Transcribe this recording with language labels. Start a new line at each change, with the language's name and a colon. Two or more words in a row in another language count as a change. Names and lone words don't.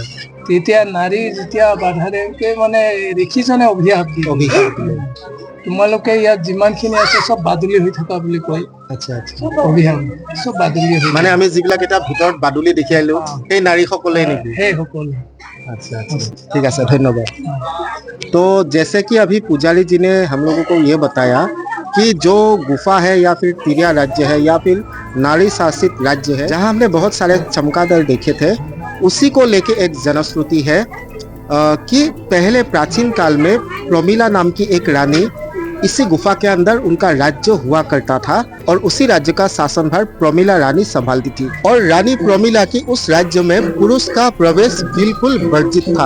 Assamese: তেতিয়া নাৰী যেতিয়া বাধা দিয়ে মানে ঋষিজনে অভিশাপ দিলে, তোমালোকে ইয়াত যিমানখিনি আছে চব বাদুলি হৈ থকা বুলি কয়। আচ্ছা আচ্ছা, অভিশাপ চব বাদুলি হৈ। মানে আমি যিবিলাক এতিয়া ভিতৰত বাদুলি দেখি আহিলো সেই নাৰীসকলেই নেকি? সেই সকলো।
Hindi: अच्छा अच्छा, ठीक है सर, धन्यवाद। तो जैसे कि अभी पुजारी जी ने हम लोगों को ये बताया कि जो गुफा है या फिर तिरिया राज्य है या फिर नारी शासित राज्य है, जहां हमने बहुत सारे चमगादड़ देखे थे, उसी को लेके एक जनश्रुति है कि पहले प्राचीन काल में प्रमिला नाम की एक रानी इसी गुफा के अंदर उनका राज्य हुआ करता था और उसी राज्य का शासनभार प्रमिला रानी संभालती थी और रानी प्रमिला की उस राज्य में पुरुष का प्रवेश बिल्कुल वर्जित था।